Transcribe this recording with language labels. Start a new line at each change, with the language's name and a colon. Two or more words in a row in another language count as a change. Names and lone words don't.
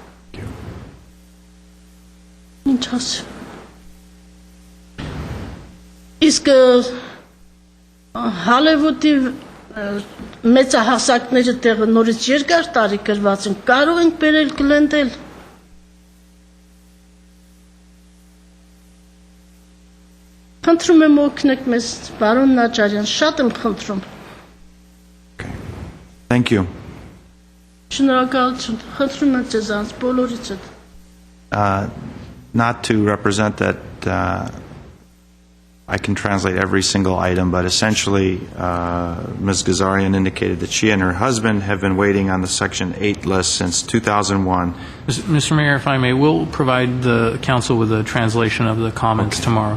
Armenian: Ինչ ասեմ։ Իսկ Հալևուդի մեծահասակները տեղը նորից երկար տարի գրված են, կարող ենք բերել Glendale։ Խնդրում եմ օգնեք մեզ, պարոն Նաջարյան, շատ եմ խնդրում։
English: Thank you.
Armenian: Շնորհակալություն, խնդրում եմ ձեզանց բոլորիցդ։
English: Not to represent that I can translate every single item, but essentially Ms. Gazarian indicated that she and her husband have been waiting on the Section 8 list since 2001. Mr. Mayor, if I may, we'll provide the council with a translation of the comments tomorrow.